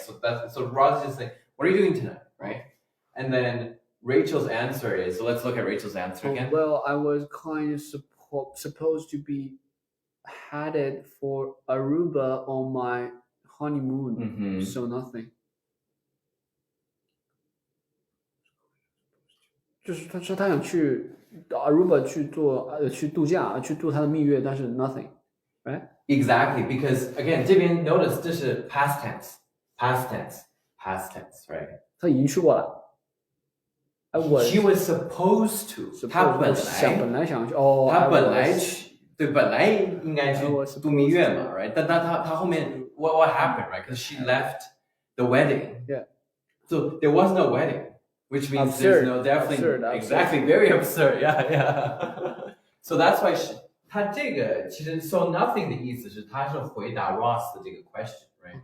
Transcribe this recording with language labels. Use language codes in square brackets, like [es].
[en] So Ross is just saying, what are you doing tonight, right? And then Rachel's answer is, so let's look at Rachel's answer again. Well, I was kind of supposed to be headed for Aruba on my honeymoon, so nothing. [zh] 就是他说他想去 Aruba 去度假，去度他的蜜月，但是 [en] nothing, right? Exactly, because again, 这边 notice 这是 past tense, right? [zh] 他已经去过了。 [en] She was supposed to. [zh] 他本来想去哦。他本来应该去度蜜月嘛 ，right? 但他后面 [en] what happened, right? Because she left the wedding. Yeah. So there was no wedding, which means absurd. There's no definitely absurd. Exactly, very absurd. Yeah. So that's why [zh] 他这个其实 so nothing 的意思是他是回答 Ross 的这个 [en] question, right?